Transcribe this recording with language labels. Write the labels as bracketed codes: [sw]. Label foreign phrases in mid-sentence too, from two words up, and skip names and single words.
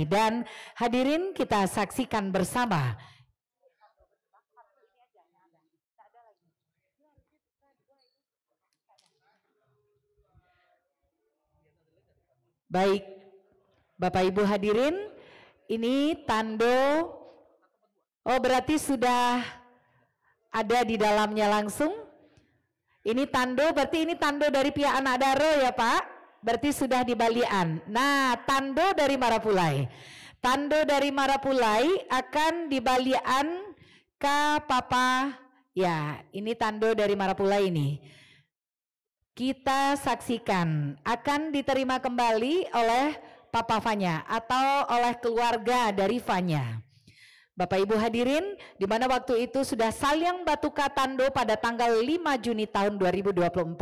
[id] Dan hadirin kita saksikan bersama. Baik, Bapak Ibu hadirin, ini tando, oh berarti sudah ada di dalamnya langsung. Ini tando, berarti ini tando dari pihak [min] anak Daro [id] ya Pak, berarti sudah [min] di balian. [id] Nah, tando dari Marapulai. Tando dari Marapulai akan [min] di balian [id] ke Papa, ya ini tando dari Marapulai ini. Kita saksikan akan diterima kembali oleh Papa Fanya atau oleh keluarga dari Fanya. Bapak Ibu hadirin, di mana waktu itu sudah saling [min] Batuka Tando [id] pada tanggal 5 Juni tahun 2024.